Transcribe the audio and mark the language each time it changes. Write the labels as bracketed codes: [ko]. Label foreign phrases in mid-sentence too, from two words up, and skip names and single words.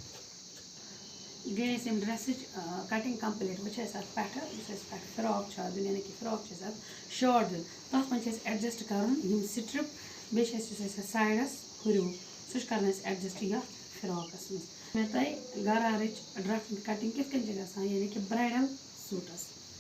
[ks] गई अम [en] dress cutting complete [ks] वो पे फ्रॉक दिन यानी कि [en] frock short [ks] दिन तथ मे एडजस्ट कर स्ट्रिप बे साइडस हुरु सह कर एडजस्ट ये फ्रॉकस मे तय गरार [en] drafting cutting [ks] कित यानी कि [en] bridal suits